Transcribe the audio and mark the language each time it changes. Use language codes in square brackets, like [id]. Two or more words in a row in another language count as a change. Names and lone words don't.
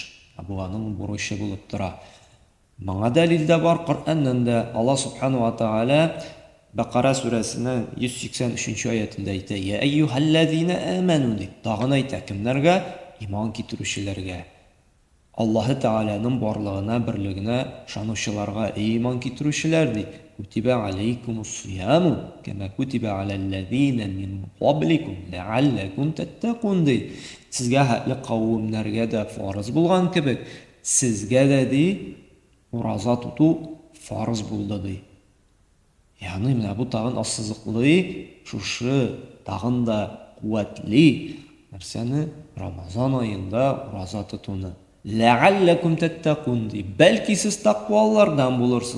[uz] Bu aning burishi bo'lib turadi. Mana dalilda bor Qur'onda Alloh [ar] سبحانه وتعالى [uz] Baqara surasining 183-oyatida aytadi: [ar] "يا أيها الذين آمنوا" [uz] deb tag'in aytadi kimlarga? Iymon keltiruvchilarga. Alloh taolaning borlig'ina, birligina ishonuvchilarga, iymon keltiruvchilarga [ar] كتب عليكم الصيام كما كتب على الذين من قبلكم لعلكم تتقون. [uz] Sizga haqli qavmlarga da farz bo'lgan kabi sizga da roza tutuv farz bo'ldi. Ya'ni mana bu tag'in ossiziqli, shu tag'in da quvvatli narsani Ramazon oyida roza tutuvni [ar] لعلكم تتقون, [uz] balki siz taqvolardan bo'lursiz.